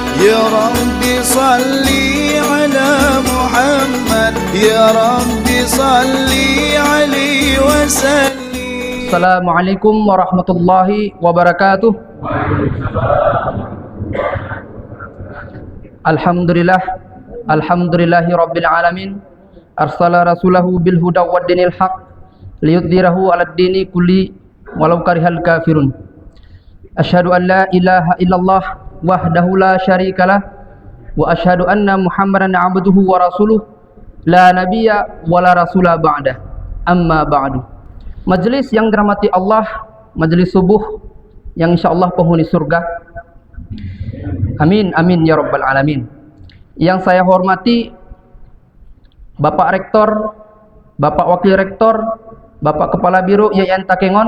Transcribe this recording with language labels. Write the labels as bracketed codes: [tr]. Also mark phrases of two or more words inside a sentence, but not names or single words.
[ar] يا رب صل على محمد يا رب صل عليه وسلم. السلام عليكم ورحمة الله وبركاته. الحمد لله رب العالمين. أرسل رسوله بالهدى ودين الحق ليظهره على الدين كله ولو كره الكافرون. أشهد أن لا إله إلا الله وحده لا شريك له وأشهد أن محمدا عبده ورسوله لا نبي ولا رسول بعده. أما بعد. [id] Majelis yang dirahmati Allah, majelis subuh yang insyaallah penghuni surga. [ar] آمين آمين يا رب العالمين. [id] Yang saya hormati Bapak Rektor, Bapak Wakil Rektor, Bapak Kepala Biro Yayan Takengon.